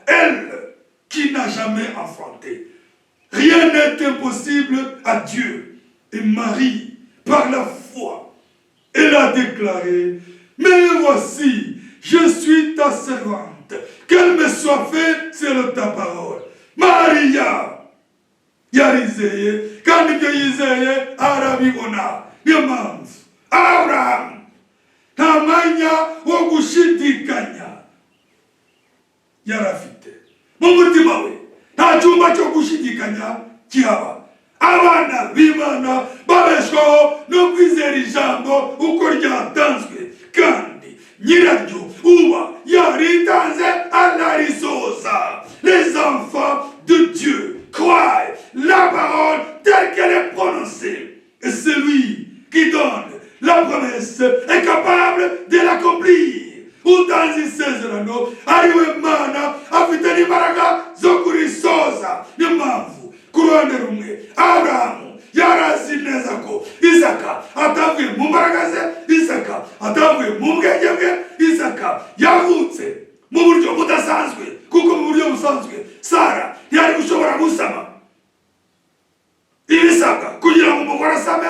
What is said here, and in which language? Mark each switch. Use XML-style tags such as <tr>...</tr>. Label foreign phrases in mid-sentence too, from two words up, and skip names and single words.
<fr>Elle, qui n'a jamais enfanté. Rien n'est impossible à Dieu. Et Marie, par la foi, elle a déclaré, mais voici, je suis ta servante, qu'elle me soit faite selon ta parole.</fr> <rw>Maria, yarizeye, kandi ibyo yizeye arabibona. Niyo mpamvu Abraham nta mwanya wo gushidikanya yarafite mu mutima we, nta cyumba cyo gushidikanya kihaba. Abana b'Imana babeshwaho no kwizera ijambo uko ryatanzwe, kandi nyiraryo uba yaritanze anarisoza.</rw> <fr>Les enfants de Dieu croient la parole telle qu'elle est prononcée, et celui qui donne la promesse est capable de l'accomplir.</fr> <rw>Utanze isezerano ariwe Mana afite n'imbaraga zo kurisoza. Niyo mpamvu ku ruhande rumwe Aburahamu yarazi neza ko Isaka atavuye mu mbaraga ze, Isaka atavuye mu bwenge bwe, Isaka yavutse mu buryo budasanzwe, kuko mu buryo busanzwe Sara ntiyari gushobora gusama ibisabwa kugira ngo umugore asame.</rw>